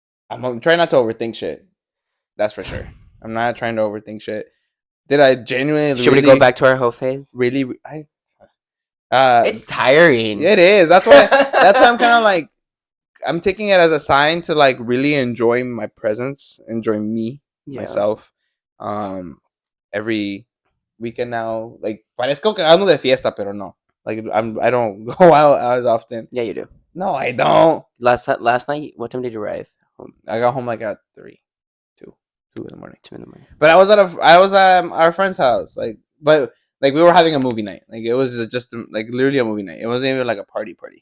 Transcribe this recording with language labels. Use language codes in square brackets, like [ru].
[en] I'm trying not to overthink shit. That's for sure. I'm not trying to overthink shit. Did I genuinely Should we go back to our whole phase? really It's tiring. it is. That's why I'm kind of like I'm taking it as a sign to like really enjoy my presence, enjoy me, Yeah. myself. Every weekend now, like [es] parezco que ando de fiesta, pero no. [en] Like I don't go out as often. Yeah, you do. No, I don't. Last night, what time did you arrive home? I got home like at 2 in the morning. 2 in the morning. But I was at our friend's house, but we were having a movie night. Like it was just like literally a movie night. It wasn't even like a party.